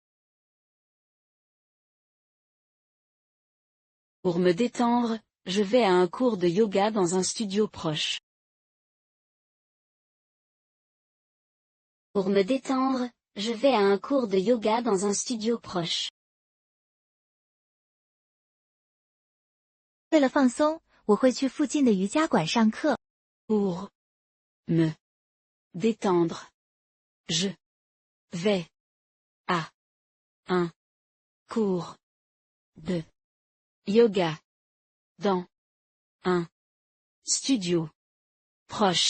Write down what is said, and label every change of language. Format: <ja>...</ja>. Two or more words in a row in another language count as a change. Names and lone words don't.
<fr>Pour me détendre, je vais à un cours de yoga dans un studio proche. Pour me détendre, je vais à un cours de yoga dans un studio proche.</fr> <zh>为了放松，我会去附近的瑜伽馆上课。</zh> <fr>Pour me détendre, je vais à un cours de yoga dans un studio proche.</fr>